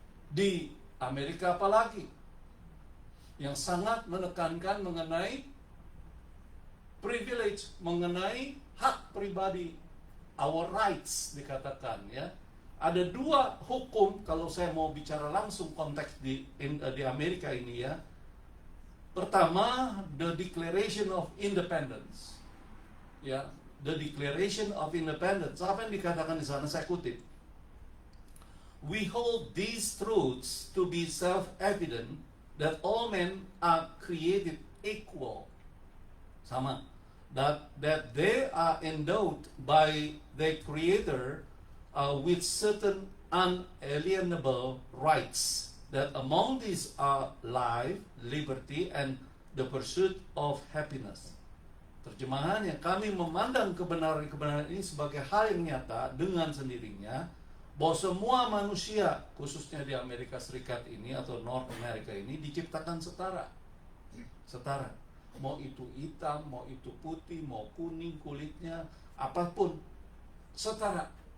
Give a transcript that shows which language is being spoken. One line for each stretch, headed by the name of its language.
Indonesian: Di Amerika apalagi, yang sangat menekankan mengenai privilege, mengenai hak pribadi,
English: our rights
Indonesian: dikatakan ya. Ada 2 hukum kalau saya mau bicara langsung konteks di Amerika ini ya. Pertama, the Declaration of Independence. Ya, the Declaration of Independence. Apa yang dikatakan di sana? Saya kutip.
English: We hold these truths to be self-evident that all men are created equal.
Indonesian: Sama.
English: That they are endowed by their Creator with certain unalienable rights. That among these are life, liberty, and the pursuit of happiness.
Indonesian: Terjemahannya, kami memandang kebenaran-kebenaran ini sebagai hal yang nyata dengan sendirinya, bahwa semua manusia, khususnya di Amerika Serikat ini atau North America ini, diciptakan setara. Setara. Mau itu hitam, mau itu putih, mau kuning kulitnya, apapun, setara.